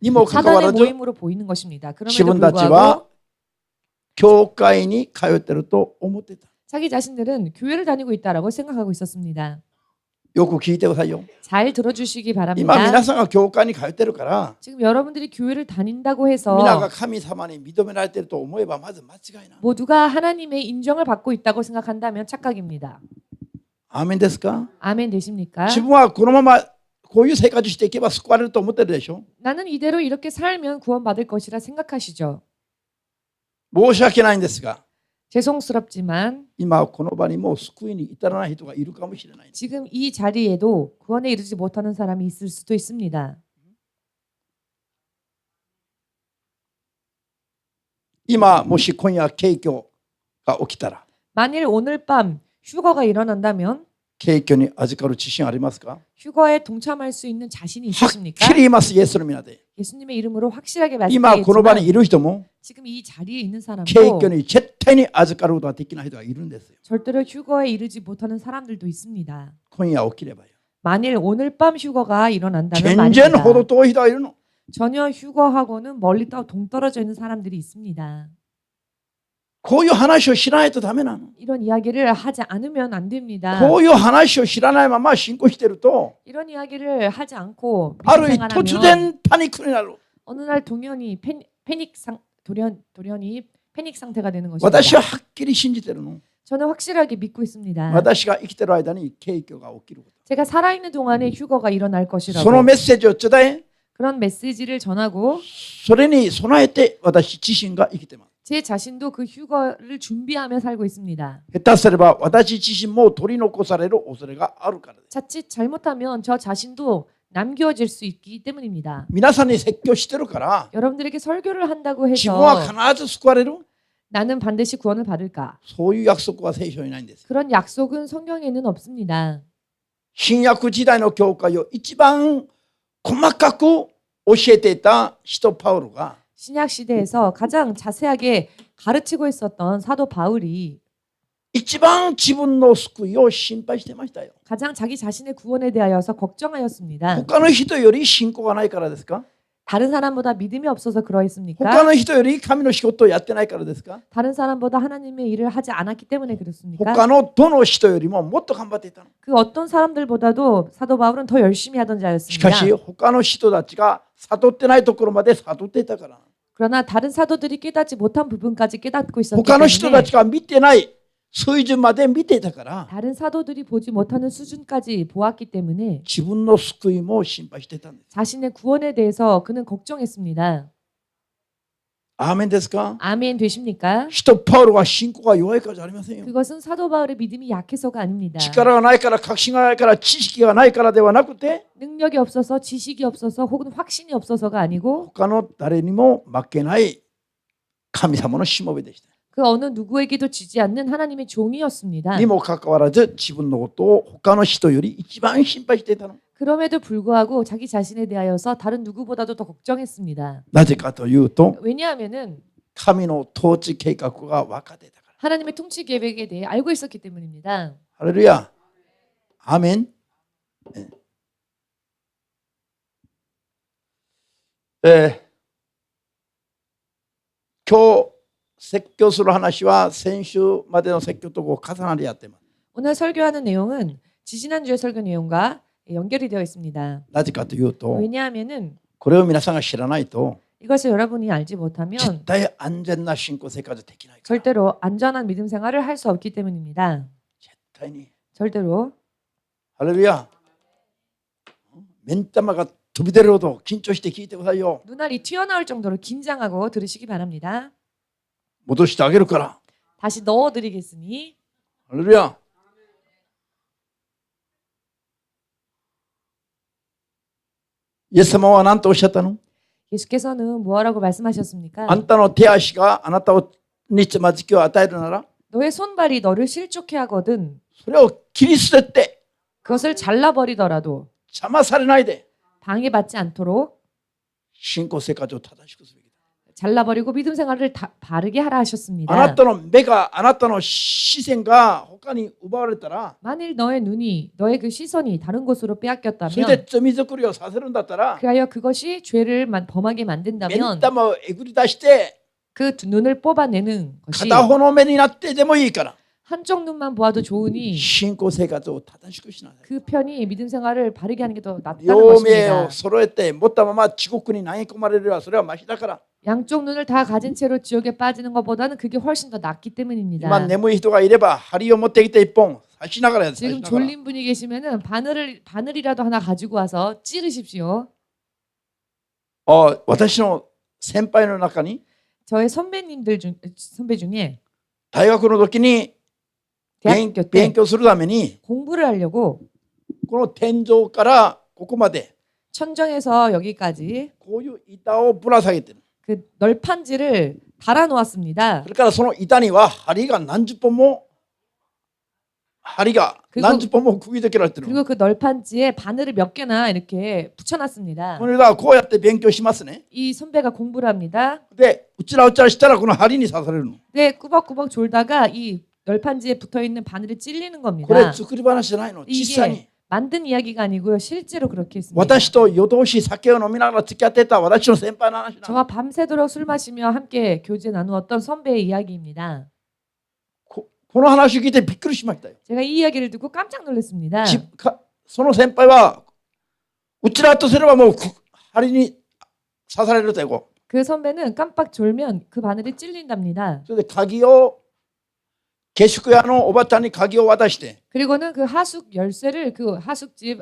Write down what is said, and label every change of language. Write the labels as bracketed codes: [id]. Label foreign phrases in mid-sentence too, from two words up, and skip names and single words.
[ja] にもかかわ [ko] 사단의 [ja] らず [ko] 모임으로 보이는 것입니다. [ja] 自 [ko] 그럼에도 [ja] 分たち [ko] 불구하고 [ja] は教会に通っていると思ってた。 [ko] 자기 자신들은 교회를 다니고 있다라고 생각하고 있었습니다. [ja] よく聞いてくださいよ。 [ko] 잘 들어주시기 [ja] 今 [ko] 바랍니다. [ja] 皆さんが教会に通ってるから [ko] 지금 여러분들이 교회를 다닌다고 [ja] 皆が [ko] 해서 [ja] 神様に認められていると思えばまず間違いな。 [ko] 모두가 하나님의 인정을 받고 있다고 생각한다면 착각입니다. [ja] アーメンですか？ [ko] 아멘 되십니까? [ja] 自分はこのままこういう生活していけば救われると思ってるでしょ。 [ko] 나는 이대로 이렇게 살면 구원받을 것이라 생각하시죠. [ja] 申し訳ないんですが [ko] 죄송스럽지만 [ja] 今この場にもう救いに至らない人がいるかもしれない。 [ko] 지금 이 자리에도 구원에 이르지 못하는 사람이 있을 수도 있습니다. [ja] 今もし今夜景挙が起きたら [ko] 만일 오늘 밤 휴거가 일어난다면 [ja] 景挙に預かる自信ありますか？ [ko] 휴거에 동참할 수 있는 자신이 [ja] はっ [ko] 있으십니까? [ja] きり言います。イエスの皆で [ko] 예수님의 이름으로 확실하게 [ja] 今この場に [ko] 말씀드리겠지만 [ja] いる人も [ko] 지금 이 자리에 있는 사람도 [ja] 景挙に絶対に預かることができない人がいるんですよ。 [ko] 절대로 휴거에 이르지 못하는 사람들도 있습니다. [ja] 今夜起きればよ。 [ko] 만일 오늘 밤 휴거가 일어난다면 [ja] 全然 [ko] 말입니다. [ja] ほど遠い人がいるの。 [ko] 전혀 휴거하고는 멀리 동떨어져 있는 사람들이 있습니다. [ja] こういう話を知らないとダメなの。 [ko] 이런 이야기를 하지 않으면 안 됩니다. [ja] こういう話を知らないまま信仰してると、 [ko] 이런 이야기를 하지 않고 [ja] ある日 [ko] 믿음생활하면 [ja] 突然パニックになる。 [ko] 어느 날 동현이 돌연히 패닉 상태가 되는 것입니다. [ja] 私ははっきり信じてるの。 [ko] 저는 확실하게 믿고 있습니다. [ja] 私が生きてる間に景況が起きるこ [ko] 제가 살아있는 동안에 휴거가 일어날 [ja] と。 [ko] 것이라고 [ja] そのメッセージを伝え、 [ko] 그런 메시지를 전하고 [ja] それに備えて私自身が生きてます。 [ko] 제 자신도 그 휴거를 준비하며 살고 있습니다. [ja] 下手すれば私自身も取り残される恐れがあるからです。 [ko] 자칫 잘못하면 저 자신도 남겨질 수 있기 때문입니다. [ja] 皆さんに説教してるから、 [ko] 여러분들에게 설교를 한다고 [ja] 自分は [ko] 해서 [ja] 必ず救われる。 [ko] 나는 반드시 구원을 받을까? [ja] そういう約束は聖書にないんです。 [ko] 그런 약속은 성경에는 없습니다. [ja] 新約時代の教会を一番細かく教えていた使徒パウロが、 [ko] 신약 시대에서 가장 자세하게 가르치고 있었던 사도 바울이 [ja] 一番自分の救いを心配してましたよ。 [ko] 가장 자기 자신의 구원에 대하여서 걱정하였습니다. [ja] 他の人より信仰がないからですか？ [ko] 다른 사람보다 믿음이 없어서 [ja] 他 [ko] 그러했습니까? [ja] の人より神の仕事をやってないからですか？ [ko] 다른 사람보다 하나님의 일을 하지 않았기 때문에 그렇습니까? [ja] 他のどの人よりももっと頑張っていたの。 [ko] 그 어떤 사람들보다도 사도 바울은 더 열심히 하던 [ja] し [ko] 자였습니다. [ja] かし他の人たちが悟ってないところまで悟っていたから。 [ko] 그러나 다른 사도들이 깨닫지 못한 부분까지 깨닫고 있었기 [ja] 他の人た [ko] 때문에 [ja] ちが見てない水準まで見ていたから、 [ko] 다른 사도들이 보지 못하는 수준까지 보았기 때문에 [ja] 自分の救いも心配していたんです。 [ko] 자신의 구원에 대해서 그는 걱정했습니다. [ja] アーメンですか？ [ko] 아멘 되십니까? [ja] 使徒パウロは信仰が弱いからじゃありませんよ。 [ko] 그것은 사도 바울의 믿음이 약해서가 아닙니다. [ja] 力がないから確信がないから知識がないからではなくて、 [ko] 능력이 없어서 지식이 없어서 혹은 확신이 없어서가 아니고 [ja] 他の誰にも負けない神様のしもべでした。 [ko] 그 어느 누구에게도 지지 않는 하나님의 종이었습니다. [ja] にもかかわらず自分のことを他の人より一番心配していたの。 [ko] 그럼에도 불구하고 자기 자신에 대하여서 다른 누구보다도 더 걱정했습니다. [ja] なぜかというと、 [ko] 왜냐하면은 [ja] 神の統治計画が分かっていたから。 [ko] 하나님의 통치 계획에 대해 알고 있었기 때문입니다. [ja] ハレルヤ。アーメン。今日説教する話は先週までの説教とこう重なり合ってます。 [ko] 오늘 설교하는 내용은 지지난주의 설교 내용과 연결이 되어 있습니다. [ja] なぜかというと、 [ko] 왜냐하면은 [ja] これを皆さんが知らないと [ko] 이것을 여러분이 알지 못하면 [ja] 絶対安全な信仰生活できないから。 [ko] 절대로 안전한 믿음 생활을 할 수 없기 때문입니다. [ja] 絶対に。 [ko] 절대로 [ja] ハレルヤ。目ん玉が飛び出るほど緊張して聞いてくださいよ。 [ko] 눈알이 튀어나올 정도로 긴장하고 들으시기 바랍니다. [ja] 戻してあげるから。 [ko] 다시 넣어드리겠으니 [ja] ハレルヤ。イエス様は何とおっしゃったの？ [ko] 예수께서는 뭐라고 말씀하셨습니까? [ja] あんたの手足があなたにつまずきを与えるなら、 [ko] 너의 손발이 너를 실족해 하거든 [ja] それを切り捨てて [ko] 그것을 잘라버리더라도 [ja] 邪魔されないで [ko] 방해받지 않도록 [ja] 信仰生活を正しくすべきだ。 [ko] 잘라버리고 믿음 생활을 바르게 하라 [ja] あな [ko] 하셨습니다. [ja] たの目が、あなたの視線が他に奪われたら、 [ko] 만일 너의 눈이 너의 그 시선이 다른 곳으로 [ja] それで [ko] 빼앗겼다면 [ja] 罪作りをさせるんだったら、 [ko] 그하여 그것이 죄를 범하게 [ja] 目ん [ko] 만든다면 [ja] 玉をえぐり出して [ko] 그 눈을 뽑아내는 것이 [ja] 片方の目になってでもいいから、 [ko] 한쪽 눈만 보아도 좋으니 [ja] 信仰生活を正しくしなさい。 [ko] 그 편이 믿음 생활을 바르게 하는 게 더 낫다는 [ja] 両目 [ko] 것입니다. [ja] を揃えて持ったまま地獄に投げ込まれるはそれはマシだから。 [ko] 양쪽 눈을 다 가진 채로 지옥에 빠지는 것보다는 그게 훨씬 더 낫기 때문입니다. [ja] 今眠い人がいれば針を持ってきて一本刺しながらやって。 [ko] 지금 졸린 분이 계시면은 바늘이라도 하나 가지고 와서 찌르십시오. [ja] 私の先輩の中に [ko] 저의 선배 중에 [ja] 大学の時に [ko] 대학교 [ja] 勉 [ko] 때 [ja] 強するために [ko] 공부를 하려고 [ja] この天井からここまで [ko] 천정에서 여기까지 [ja] こういう板をぶら下げてる。 [ko] 그 널판지를 달아 놓았습니다. [ja] それからその板には針が何十本も針が何十本も釘付けられてる。 [ko] 그리고 그 널판지에 바늘을 몇 개나 이렇게 붙여놨습니다. [ja] これがこうやって勉強しますね。 [ko] 이 선배가 공부를 합니다. [ja] で、うちらうちらしたらこの針に刺されるの。 [ko] 네, 꾸벅꾸벅 졸다가 이 널판지에 붙어있는 바늘이 찔리는 [ja] これ [ko] 겁니다. [ja] 作り話じゃないの。実際に。 [ko] 만든 이야기가 아니고요. 실제로 그렇게 했습니다. [ja] 私と夜通し酒を飲みながら付き合ってた私の先輩の話なの。 [ko] 저와 밤새도록 술 마시며 함께 교제 나누었던 선배의 이야기입니다. [ja] この話を聞いてびっくりしましたよ。 [ko] 제가 이 이야기를 듣고 깜짝 놀랐습니다. [ja] その先輩はうちらとすればもう針に刺されるというこ [ko] 그 선배는 깜빡 졸면 그 바늘이 찔린답니다. [ja] それで鍵を下宿屋のおばちゃんに鍵を渡して [ko] 그리고는 그 하숙 열쇠를 그 하숙집